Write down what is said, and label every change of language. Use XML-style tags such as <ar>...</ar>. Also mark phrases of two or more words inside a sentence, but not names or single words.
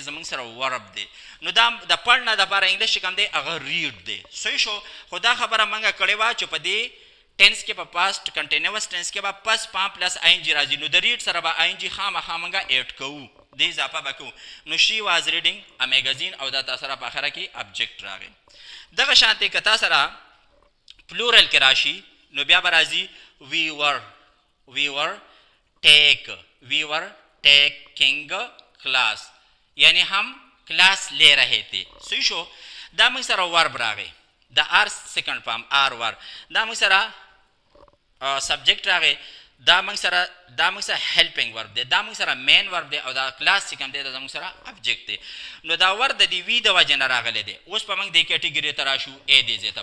<ps>زموږ سره ورب دی نو دا د پڑھنا دپاره انګلیش چې کوم دی هغه ریډ دی صحیح شو خو دا خبره موږ کړې وه چې په دې ټنس کې په</ps> <en>past continuous tense</en> <ps>کې به پس پام پلس آین جی راځي نو د ریډ سره به آین جی خامخا موږ ایډ کوو دې اضافه به کوو نو</ps> <en>she was reading a magazine</en> <ps>او دا تاسو سره په اخره کې ابجیکټ راغی دغه شانتې که تاسو سره پلورل کې راشي نو بیا به راځي we</ps> <en>were taking class</en> <ps>یعنی</ps> <hi>हम क्लास ले रहे थे</hi> <ps>صحیح شو دا موږ سره ورب راغی د آر</ps> <en>second form</en> <ps>آر ور دا موږ سره سبجیکټ راغی دا موږ سره</ps> <en>helping verb</en> <ps>دی دا موږ سره</ps> <en>main verb</en> <ps>دی او دا کلاس چې کوم دی دا موږ سره ابجیکټ دی نو دا ور د دې وی د وجې نه راغلی دی اوس په موږ دې کیټګري ته راشو ای دې ځای ته</ps>